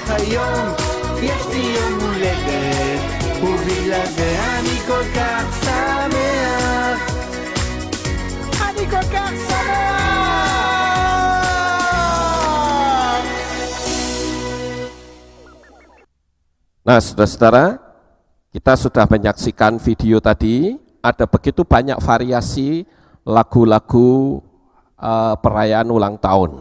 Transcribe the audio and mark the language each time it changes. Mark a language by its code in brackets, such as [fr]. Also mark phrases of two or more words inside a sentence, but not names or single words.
[he] היום יש לי יום הולדת, ובגלל זה אני כל כך שמח. אני כל כך שמח. [id] Nah, saudara-saudara, kita sudah menyaksikan video tadi. Ada begitu banyak variasi lagu-lagu perayaan ulang tahun.